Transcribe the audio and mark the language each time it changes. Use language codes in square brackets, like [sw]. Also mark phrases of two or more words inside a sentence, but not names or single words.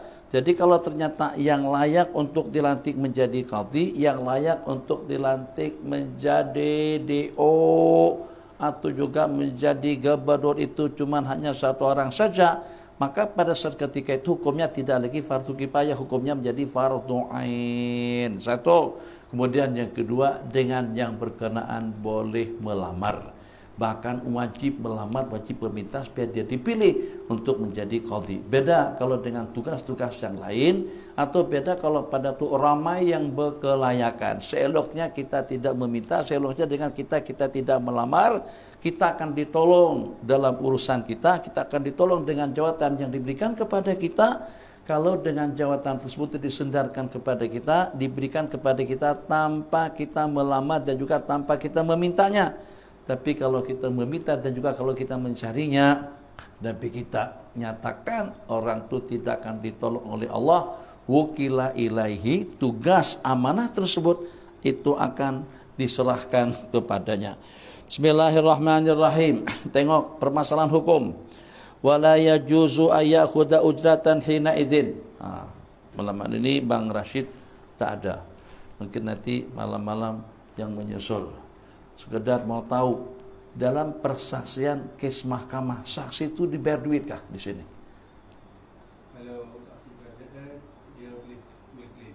[ms] Jadi kalau ternyata yang layak untuk dilantik menjadi qadhi, yang layak untuk dilantik menjadi DO atau juga menjadi gubernur itu cuma hanya satu orang saja, maka pada saat ketika itu hukumnya tidak lagi fardu kifayah, hukumnya menjadi fardu ain. Satu. Kemudian yang kedua, dengan yang berkenaan boleh melamar. Bahkan wajib melamar, wajib meminta supaya dia dipilih untuk menjadi qadhi. Beda kalau dengan tugas-tugas yang lain, atau beda kalau pada tu ramai yang berkelayakan. Seeloknya kita tidak meminta, seeloknya dengan kita tidak melamar, kita akan ditolong dalam urusan kita akan ditolong dengan jawatan yang diberikan kepada kita. Kalau dengan jawatan tersebut disendarkan kepada kita, diberikan kepada kita tanpa kita melamar dan juga tanpa kita memintanya. Tapi kalau kita meminta dan juga kalau kita mencarinya, tapi kita nyatakan orang itu tidak akan ditolong oleh Allah, [ar] wukila ilaihi, [ms] tugas amanah tersebut itu akan diserahkan kepadanya. Bismillahirrahmanirrahim. Tengok permasalahan hukum. [ar] Wala yajuzu ayakhudha ujratan hina idzin. [ms] Malam ini Bang Rashid tak ada. Mungkin nanti malam-malam yang menyusul. Sekedar mau tahu, dalam persaksian kes mahkamah, saksi itu dibayar duit kah di sini? Kalau saksi kerja dia boleh claim.